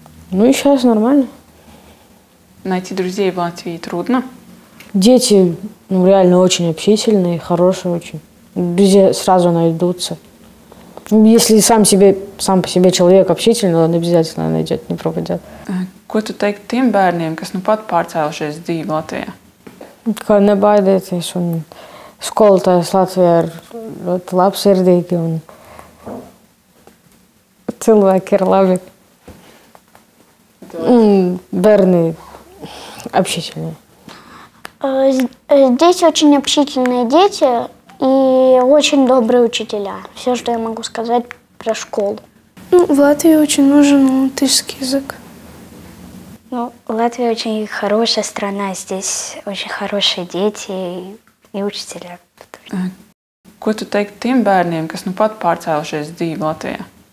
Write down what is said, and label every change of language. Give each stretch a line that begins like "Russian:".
Russian: Ну и сейчас нормально. Найти друзей в Латвии трудно? Дети реально очень общительные, хорошие очень. Друзья сразу найдутся. Если сам по себе человек общительный, он обязательно найдет, не пропадет.
Latvian: Ko tu teiktu tiem bērniem, kas nu pat pārcēlušies dzīvi Latvijā? Kā nebaidieties, un skolotājs Latvijā ir ļoti labsirdīgi, un cilvēki ir labi. Bērni общительные.
Russian: Дети очень общительные дети и очень добрые учителя. Все, что я могу сказать про школу. В Латвии очень нужен латышский язык. Латвия очень хорошая страна, здесь очень хорошие дети и учителя.
Latvian: Ko tu teiktu tiem bērniem, kas nu pat pārcēlušies dzīvi Latvijā?